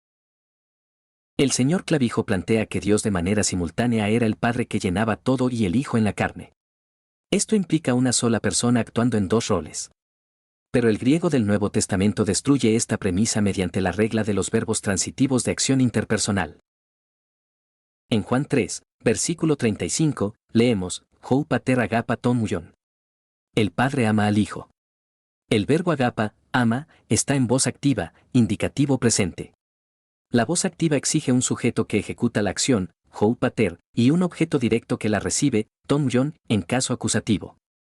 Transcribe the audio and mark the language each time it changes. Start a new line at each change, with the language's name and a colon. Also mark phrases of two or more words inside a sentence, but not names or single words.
Spanish: El señor Clavijo plantea que Dios de manera simultánea era el Padre que llenaba todo y el Hijo en la carne. Esto implica una sola persona actuando en dos roles. Pero el griego del Nuevo Testamento destruye esta premisa mediante la regla de los verbos transitivos de acción interpersonal. En Juan 3, versículo 35, leemos,
Greek: ὁ πατὴρ ἀγαπᾷ τὸν υἱόν.
Spanish: El Padre ama al Hijo. El verbo agapa, ama, está en voz activa, indicativo presente. La voz activa exige un sujeto que ejecuta la acción,
Greek: ὁ πατήρ,
Spanish: y un objeto directo que la recibe,
Greek: τὸν υἱόν,
Spanish: en caso acusativo.